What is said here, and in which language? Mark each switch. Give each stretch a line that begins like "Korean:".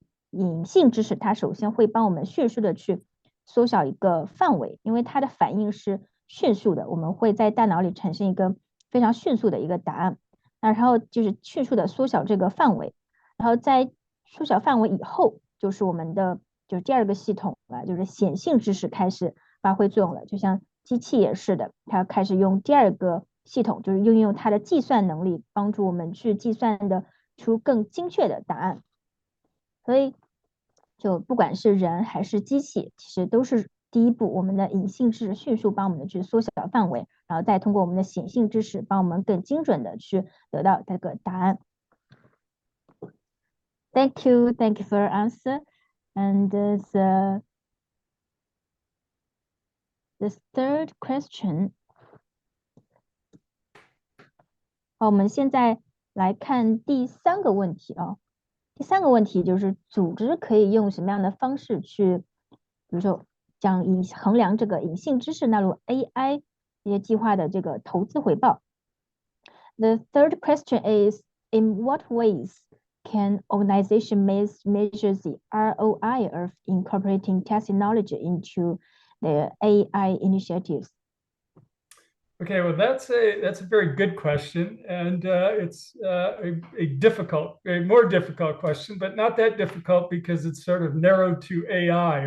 Chinese: 隐性知识它首先会帮我们迅速的去缩小一个范围，因为它的反应是迅速的，我们会在大脑里产生一个非常迅速的一个答案，然后就是迅速的缩小这个范围，然后在缩小范围以后，就是我们的就是第二个系统了，就是显性知识开始发挥作用了，就像机器也是的，它开始用第二个系统，就是运用它的计算能力，帮助我们去计算的出更精确的答案。所以就不管是人还是机器，其实都是第一步，我们的隐性知识迅速帮我们去缩小范围，然后再通过我们的显性知识帮我们更精准的去得到这个答案。
English: Thank you for your answer. And the third question.
Chinese: 好，我们现在来看第三个问题啊。第三个问题就是组织可以用什么样的方式去，比如说衡量这个隐性知识纳入 AI 这些计划的这个投资回报。
English: The third question is, in what ways can organization measure the ROI of incorporating tacit knowledge into their AI initiatives? Okay, well, that's a very good question, and it's a more difficult question, but not that difficult because it's sort of narrowed to AI.